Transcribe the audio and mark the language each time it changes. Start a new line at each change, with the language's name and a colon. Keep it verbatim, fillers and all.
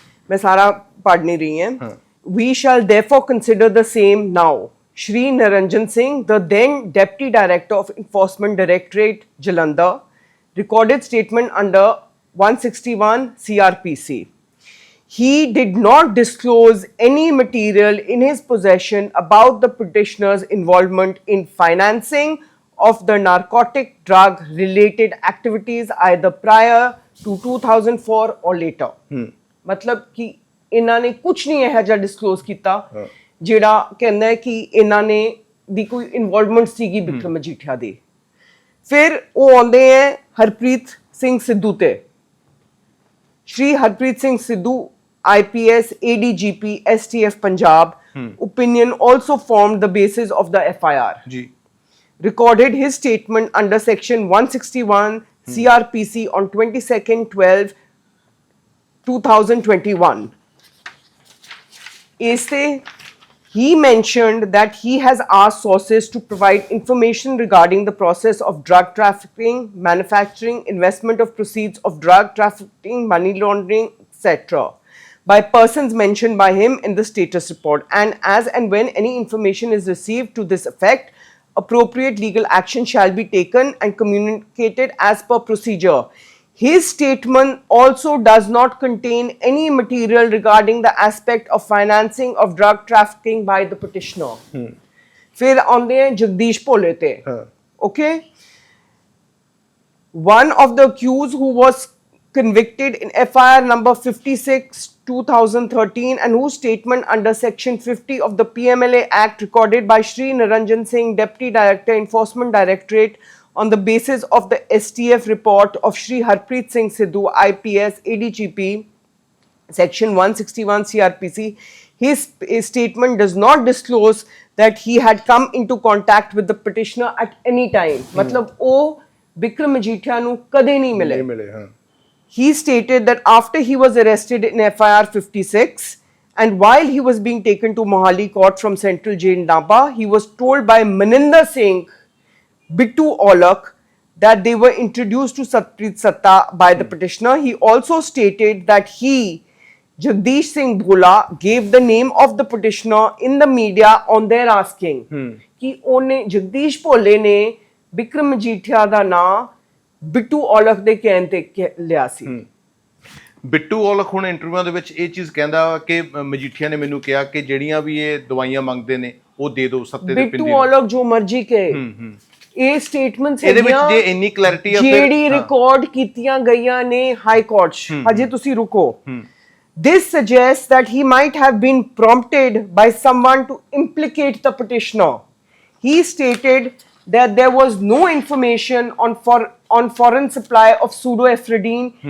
Hindi: मैं सारा पढ़ नहीं रही हैं।
English: We shall therefore consider the same now। Shri Niranjan Singh, the then deputy director of enforcement directorate Jalandhar, recorded statement under one sixty-one C R P C। He did not disclose any material in his possession about the petitioner's involvement in financing of the narcotic drug related activities either prior to two thousand four or later।
Hindi: मतलब कि
Punjabi: ਇਹਨਾਂ ਨੇ ਕੁਝ ਨਹੀਂ ਇਹੋ ਜਿਹਾ disclose ਕੀਤਾ ਜਿਹੜਾ ਕਹਿੰਦਾ ਹੈ ਕਿ ਇਹਨਾਂ ਨੇ ਦੀ ਕੋਈ ਇਨਵੋਲਵਮੈਂਟ ਸੀਗੀ ਬਿਕਰਮ ਮਜੀਠੀਆ ਦੀ। ਫਿਰ ਉਹ ਆਉਂਦੇ ਹੈ ਹਰਪ੍ਰੀਤ ਸਿੰਘ ਸਿੱਧੂ ਤੇ। ਸ਼੍ਰੀ ਹਰਪ੍ਰੀਤ ਸਿੰਘ ਸਿੱਧੂ
English: I P S, A D G P, S T F Punjab opinion also formed the basis of the F I R,
Punjabi: ਜੀ
English: recorded his statement under section one sixty-one C R P C on twenty-second twelve twenty twenty-one. Este, he mentioned that he has asked sources to provide information regarding the process of drug trafficking, manufacturing, investment of proceeds of drug trafficking, money laundering, et cetera by persons mentioned by him in the status report, and as and when any information is received to this effect, appropriate legal action shall be taken and communicated as per procedure. His statement also does not contain any material regarding the aspect of financing of drug trafficking by the petitioner.
Hindi: फिर आते हैं जगदीश भोले ते,
Punjabi: ਹਾਂ
English: okay, one of the accused who was convicted in F I R number fifty-six two thousand thirteen and whose statement under section fifty of the P M L A Act recorded by Shri Niranjan Singh, Deputy Director, Enforcement Directorate, on the basis of the S T F report of Shri Harpreet Singh Sidhu, I P S, A D G P, section one sixty-one C R P C. His, his statement does not disclose that he had come into contact with the petitioner at any time.
Hindi: मतलब वो
Punjabi: Bikram Majithia ਨੂੰ कदे नहीं मिले. ਨਹੀਂ ਮਿਲੇ ਹਾਂ
English: He stated that after he was arrested in F I R fifty-six and while he was being taken to Mohali court from Central Jail Napa, he was told by Maninder Singh, Bittu Aulak, that they were introduced to Satpreet Satta by the petitioner. He also stated that he, Jagdish Singh Bhola, gave the name of the petitioner in the media on their asking.
Punjabi: कि ਉਹਨੇ Jagdish Bhole ਨੇ Bikram Majithia ਦਾ ਨਾਂ ਬਿੱਟੂ ਔਲਖ ਦੇ ਕਹਿਣ ਤੇ ਕਹਿ- ਲਿਆ ਸੀ ਬਿੱਟੂ ਔਲਖ ਹੁਣ ਇੰਟਰਵਿਊਆਂ ਦੇ ਵਿੱਚ ਇਹ ਚੀਜ਼ ਕਹਿੰਦਾ ਵਾ ਕਿ ਅ, ਮਜੀਠੀਆ ਨੇ ਮੈਨੂੰ ਕਿਹਾ ਕਿ ਜਿਹੜੀਆਂ ਵੀ ਇਹ ਦਵਾਈਆਂ ਮੰਗਦੇ ਨੇ ਉਹ ਦੇ ਦਿਓ ਸੱਤੇ ਦੇ ਪਿੰਡੀ ਬਿੱਟੂ ਔਲਖ ਜੋ ਮਰਜ਼ੀ ਕਹੇ ਇਹ ਸਟੇਟਮੈਂਟਸ ਇਹਦੇ ਵਿੱਚ ਜੇ ਇੰਨੀ ਕਲੈਰਿਟੀ ਆ ਫਿਰ ਜਿਹੜੀ ਹਾਂ, ਰਿਕਾਰਡ ਕੀਤੀਆਂ ਗਈਆਂ ਨੇ ਹਾਈ ਕੋਰਟ 'ਚ ਹਜੇ ਤੁਸੀਂ ਰੁਕੋ
English: this suggests that he might have been prompted by someone to implicate the petitioner. He stated that there was no information on for on foreign supply of pseudoephedrine.